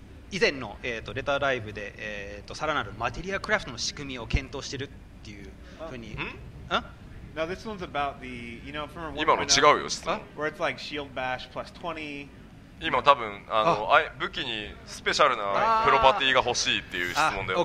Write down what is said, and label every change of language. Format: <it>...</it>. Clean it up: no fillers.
<ja>以前の、レターライブで、さらなるマテリアクラフトの仕組みを検討してるっていうふうに。</ja> <en>No, this one's about the, from</en> <ja>今の違うよ、質問。</ja> <en>Where it's like shield bash plus 20.</en> <ja>今多分武器にスペシャルなプロパティが欲しいっていう質問だよ。</ja>